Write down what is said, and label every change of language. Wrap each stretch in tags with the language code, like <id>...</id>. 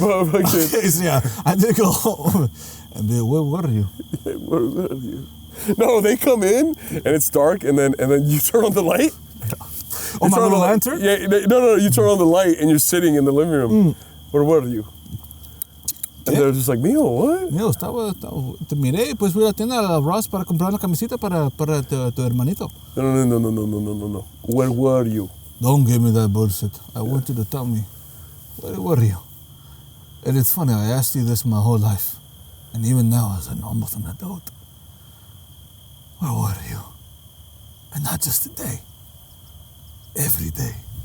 <en>Okay, so yeah, I did go home and be like, what are you? Where are you? No, they come in and it's dark, and then you turn on the light. Oh, my little lantern? Yeah, no, you turn on the light and you're sitting in the living room. Where are you? And they're just like, Mio, what?</en> <es>Mio, te miré, pues fui a la tienda a Ross para comprar una camiseta para tu hermanito.</es> <en>No. Where were you? Don't give me that bullshit. I want you to tell me, where were you? And it's funny, I asked you this my whole life. And even now, as an almost an adult, where were you? And not just today, every day.</en>